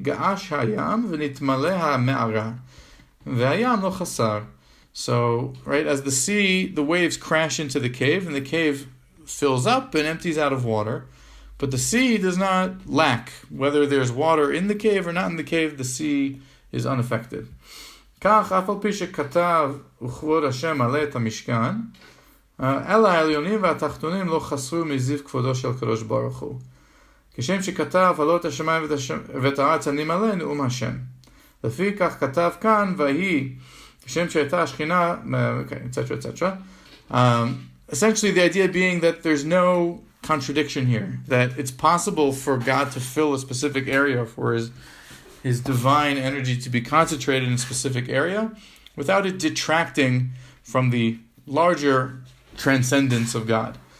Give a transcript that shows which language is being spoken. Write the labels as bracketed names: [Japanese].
[Hebrew] Ga'ash hayam v'nitmaleh ha'me'ara. Ve'hayam lo chasar. [English] So, right, as the sea, the waves crash into the cave, and the cave fills up and empties out of water. But the sea does not lack. Whether there's water in the cave or not in the cave, the sea is unaffected. [Hebrew] כך אף על פי שכתב וכבוד השם עלה את המשכן, אלא העליונים והתחתונים לא חסרו מזיו כבודו של הקדוש ברוך הוא. כשם שכתב עלו את השמיים ואת הארץ אני מלא נאום השם. לפי כך כתב כאן ויהי כשם שהייתה השכינה, etc., etc. [English] Essentially the idea being that there's no contradiction here, that it's possible for God to fill a specific area, for his divine energy to be concentrated in a specific area without it detracting from the larger transcendence of God.